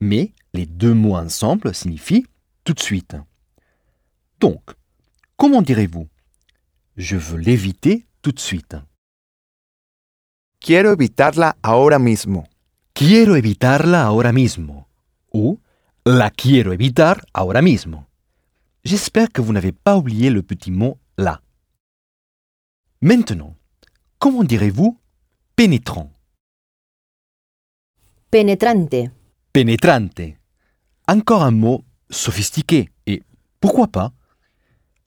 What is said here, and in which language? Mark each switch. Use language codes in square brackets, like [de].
[fr] Mais les deux mots ensemble signifient « tout de suite ». Donc, comment direz-vous « je veux l'éviter tout de suite » [es] Quiero evitarla ahora mismo. Quiero evitarla ahora mismo. Ou la quiero evitar ahora mismo. [fr] J'espère que vous n'avez pas oublié le petit mot « la ». Maintenant, comment direz-vous « pénétrant » ? [es] Penetrante. Penetrante. [fr] Encore un mot sophistiqué et pourquoi pas ?